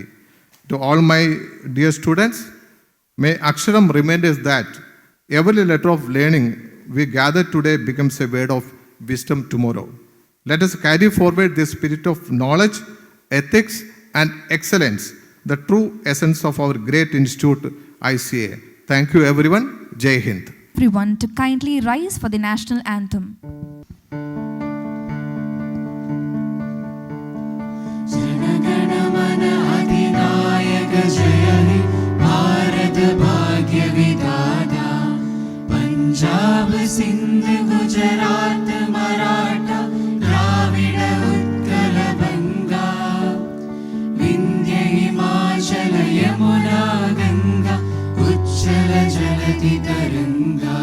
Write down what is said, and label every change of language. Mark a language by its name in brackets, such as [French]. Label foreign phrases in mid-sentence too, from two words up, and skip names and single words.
[English] To all my dear students, may Aksharam remind us that every letter of learning we gather today becomes a word of wisdom tomorrow. Let us carry forward this spirit of knowledge, ethics, and excellence, the true essence of our great institute, ICA. Thank you, everyone. [Hindi] जय हिंद. [English] Everyone to kindly rise for the national anthem. [Bangla] জনগণমন অধিনায়ক জয় হে ভারত ভাগ্য বিধাতা পঞ্জাব সিন্ধ গুজরাট মারাঠা দ্রাবিড় উৎকল বঙ্গ বিন্ধ্য হিমাচল যমুনা গঙ্গা উচ্ছল জলধি তরঙ্গ